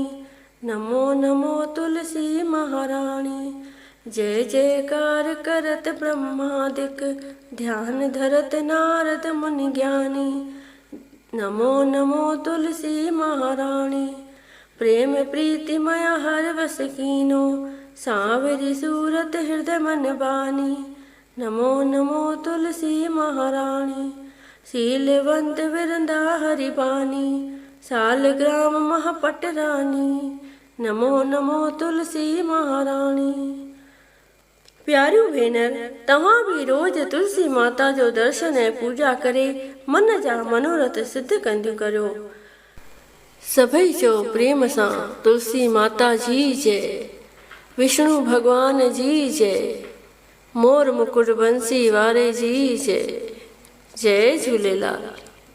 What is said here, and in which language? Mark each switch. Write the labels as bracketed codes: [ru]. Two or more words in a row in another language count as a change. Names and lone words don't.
[hi] नमो नमो तुलसी महाराणी, जय जयकार करत ब्रह्मादिक, ध्यान धरत नारद मुनि ज्ञानी। नमो नमो तुलसी महाराणी, प्रेम प्रीति मया हर वस कीनो। सांवरी सूरत हृदय मन बानी। नमो नमो तुलसी महाराणी, शीलवंत विरंदा हरि बानी। सालग्राम महापट रानी। नमो नमो तुलसी महारानी। [sd] प्यारियूं भेनर, तव्हां भी रोज़ तुलसी माता जो दर्शन ऐं पूजा करे मन जा मनोरथ सिद्ध कंदियूं करियो। सभई चो प्रेम सां तुलसी माता जी जय, विष्णु भगवान जी जय, मोर मुकुट बंसी वारे जी जय। जय झूलेलाल।